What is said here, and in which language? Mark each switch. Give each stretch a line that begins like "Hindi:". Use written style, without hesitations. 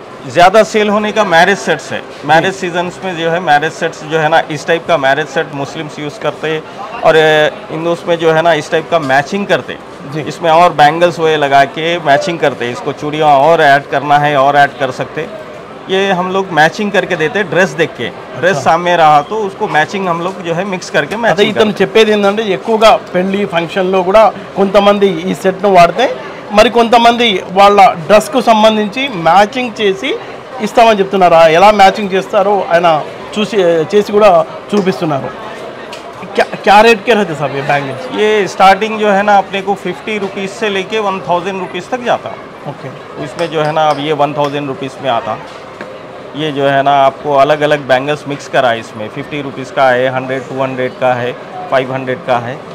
Hindi: ज़्यादा सेल होने का मैरिज सेट्स है। मैरिज सीजन्स में जो है मैरिज सेट्स जो है ना, इस टाइप का मैरिज सेट मुस्लिम्स यूज़ करते हैं। और हिंदूस में जो है ना इस टाइप का मैचिंग करते हैं, इसमें और बैंगल्स वो लगा के मैचिंग करते हैं। इसको चूड़ियाँ और ऐड करना है और ऐड कर सकते। ये हम लोग मैचिंग करके देते हैं, ड्रेस देख के। ड्रेस सामने रहा तो उसको मैचिंग हम लोग जो है मिक्స్ करके
Telugu: అదే
Hindi: मैचिंग
Telugu: ఇతను చెప్పేది ఏంటంటే ఎక్కువగా పెళ్లి ఫంక్షన్లో కూడా కొంతమంది ఈ సెట్ను వాడితే మరి కొంతమంది వాళ్ళ డ్రెస్కు సంబంధించి మ్యాచింగ్ చేసి ఇస్తామని చెప్తున్నారు. ఎలా మ్యాచింగ్ చేస్తారో ఆయన చేసి కూడా చూపిస్తున్నారు.
Hindi: क्या रेट के रहते साहब ये बैंगल्स? ये स्टार्टिंग जो है ना अपने को 50 रुपीज़ से लेके 1000 रुपीज़ तक जाता। ओके, इसमें जो है ना अब ये 1000 रुपीज़ में आता। ये जो है ना आपको अलग अलग बैंगल्स मिक्स करा है इसमें। 50 रुपीज़ का है, 100, 200 का है, 500 का है।